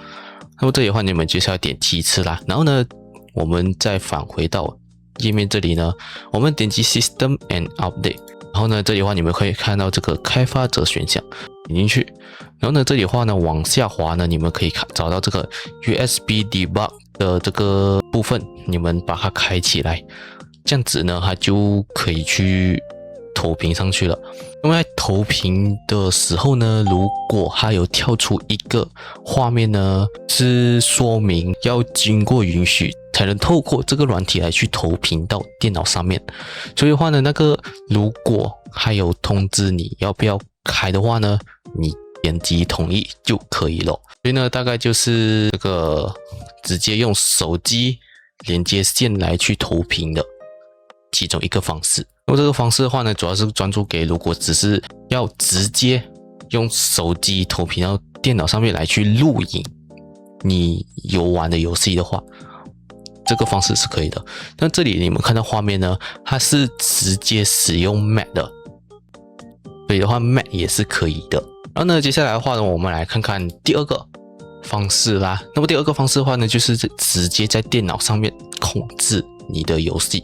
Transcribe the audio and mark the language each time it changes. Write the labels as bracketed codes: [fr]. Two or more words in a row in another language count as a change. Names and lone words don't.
[zh] 那麼這裡的話，你們就是要點7次啦。然後呢，我們再返回到頁面這裡呢，我們點擊 [en] System and Update。 [zh] 然後呢，這裡的話你們可以看到這個開發者選項，點進去。然後呢，這裡的話呢，往下滑呢，你們可以找到這個 [en] USB Debug [zh] 的這個部分，你們把它開起來，這樣子呢，它就可以去投屏上去了。那麼在投屏的時候呢，如果它有跳出一個畫面呢，是說明要經過允許才能透過這個軟體來去投屏到電腦上面。所以的話呢，那個如果還有通知你要不要開的話呢，你點擊同意就可以了。所以呢，大概就是這個直接用手機連接線來去投屏的其中一個方式。那麼這個方式的話呢，主要是專注給如果只是要直接用手機投屏到電腦上面來去錄影你遊玩的遊戲的話，這個方式是可以的。但這裡你們看到畫面呢，它是直接使用 Mac 的，所以的話 Mac 也是可以的。然後呢，接下來的話呢，我們來看看第二個方式啦。那麼第二個方式的話呢，就是直接在電腦上面控制你的遊戏。